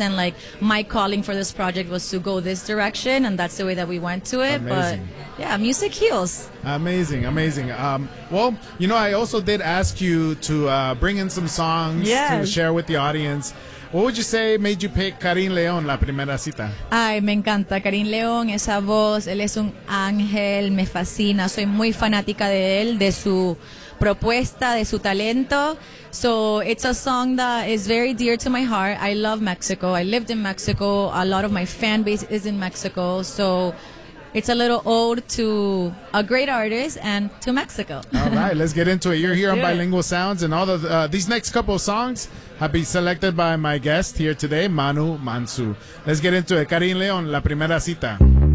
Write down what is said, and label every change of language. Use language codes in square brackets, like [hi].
[en] And like my calling for this project was to go this direction, and that's the way that we went to it. Amazing. But yeah, music heals. Amazing, amazing. Well, you know, I also did ask you to bring in some songs to share with the audience. What would you say made you pick Carin León, La Primera Cita? [es] Ay, me encanta Carin León, esa voz, él es un ángel, me fascina, soy muy fanática de él, de su propuesta, de su talento. [en] So it's a song that is very dear to my heart. I love Mexico, I lived in Mexico, a lot of my fan base is in Mexico, so it's a little ode to a great artist and to Mexico. All right, let's get into it. You're here on Bilingual Sounds, and all the these next couple of songs have been selected by my guest here today, Manu Mansu. Let's get into it. Carin León, La Primera Cita.